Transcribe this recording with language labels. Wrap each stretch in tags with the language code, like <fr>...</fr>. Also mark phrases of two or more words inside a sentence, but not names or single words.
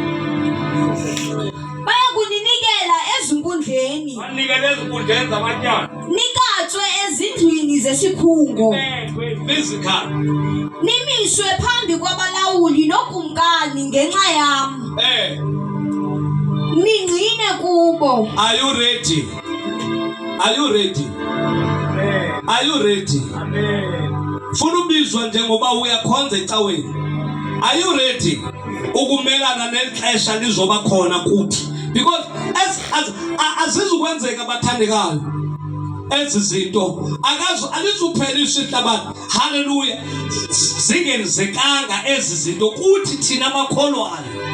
<xh>Bayakuninikela ezinkundleni. Banikele ezinkundleni zamatyala. Nikatswe ezindlwini zesikhungo.</xh> <en>Physical.</en> <xh>Nimiswe phambi kwabalawuli nokumkani ngenxa yami. Ningcine kubo.</xh> <en>Are you ready? Are you ready? Are you ready?</en> <xh>Funa ubizwa njengoba uyakhonza ecaweni.</xh> <en>Are you ready?</en> <xh>Ukumelana nexesha lizoba khona kuthi. Because azizukwenzeka bathandekayo. Ezi zinto alizuphelisa ihlabathi. Hallelujah. Zingenzekanga ezi zinto kuthi thina abakholwayo.</xh>